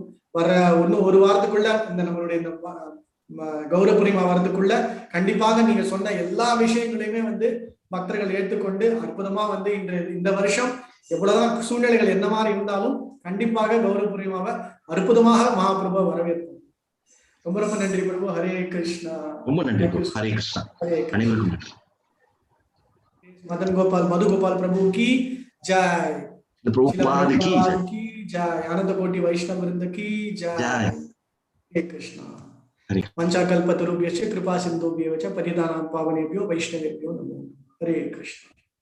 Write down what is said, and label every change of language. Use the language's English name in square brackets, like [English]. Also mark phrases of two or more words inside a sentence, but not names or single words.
[Tamil] வர இன்னும் ஒரு வாரத்துக்குள்ள நம்மளுடைய இந்த கௌர பூர்ணிமா வரதுக்குள்ள கண்டிப்பாக நீங்க சொன்ன எல்லா விஷயங்களையுமே பக்தர்கள் ஏற்றுக்கொண்டு அற்புதமா இந்த வருஷம் எவ்வளவுதான் சூழ்நிலைகள் என்ன மாதிரி இருந்தாலும் கண்டிப்பாக கௌர பூர்ணிமாவை அற்புதமாக மகாபிரபு வரவேற்போம். ரொம்ப ரொம்ப நன்றி பிரபு. ஹரே கிருஷ்ணா. ரொம்ப நன்றி. ஹரே கிருஷ்ணா. அனைவருக்கும் நன்றி. [Hindi] मदन गोपाल मधुगोपाल प्रभु की जय. प्रभुपाद की जय। आनन्द कोटि वैष्णव वृन्द की जय. ஹரே கிருஷ்ணா. [Sanskrit] पंचाकल्पतरुभ्यश्च कृपा सिन्धुभ्यश्च पतितानां पावनेभ्यो वैष्णवेभ्यो नमो. हरे कृष्ण.